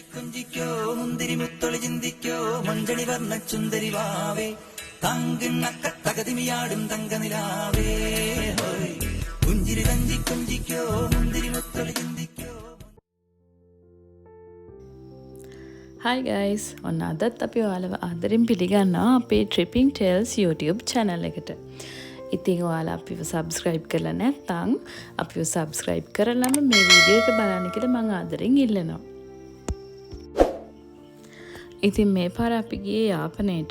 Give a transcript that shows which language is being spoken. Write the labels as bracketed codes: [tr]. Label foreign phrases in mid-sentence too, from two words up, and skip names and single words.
[ml] കൊഞ്ചിക്കോ മുന്തിരി മുത്തൊളി ചിന്തിക്കോ മഞ്ചണി വർണ്ണ ചുന്ദരി വാവേ തങ്കിണ്ണക്ക തകതിമിയാടും തങ്കനിലാവേ പുഞ്ചിരി തഞ്ചി കൊഞ്ചിക്കോ മുന്തിരി മുത്തൊളി ചിന്തിക്കോ. [en] Hi guys, [si] ඔන්න අදත් අපි ඔයාලව ආදරෙන් පිළිගන්නවා අපේ Tripping Tales YouTube channel එකට. ඉතින් ඔයාලා අපිව subscribe කරලා නැත්නම් අපිව subscribe කරලාම මේ වීඩියෝ එක බලන්න කියලා මම ආදරෙන් ඉල්ලනවා. ඉතින් මේ පාර අපි ගියේ යාපනයට.